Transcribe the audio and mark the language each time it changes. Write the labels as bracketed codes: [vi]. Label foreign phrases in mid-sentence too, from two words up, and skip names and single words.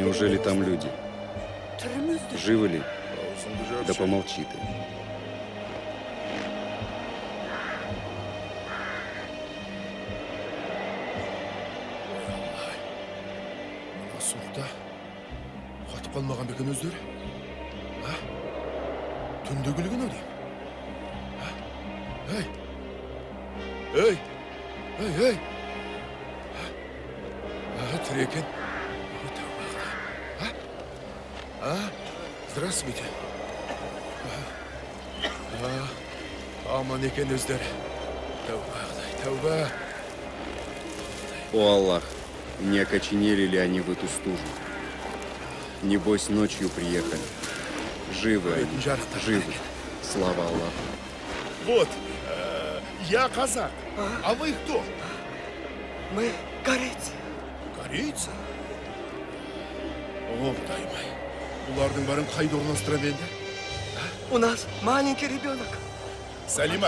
[ru] Неужели там люди? [kk] Түрімізді [ru] Живы ли? [kk] Аузыңды жап, [ru] Да [kk] шын. [ru] помолчи ты. [kk] Мына суықта қатып қалмаған ба екен өздері? А? Түнде күлген ау деймін. А? Ей! Ей! Ей, ей! Тірі екен. Ой, тәуба Құдай. А? Здравствуйте. Аман екен өздері. Тәуба Құдай, тәуба. [ru] О Аллах, не окоченели ли они в эту стужу? Небось, ночью приехали. Живы они, живы. Слава Аллаху. Вот, я казак. А вы кто? Мы корейцы. Корейцы? О, [kk] Құдай май. Бұлардың бәрін қайда орналастырам енді? [ru] У нас маленький ребенок. Салима.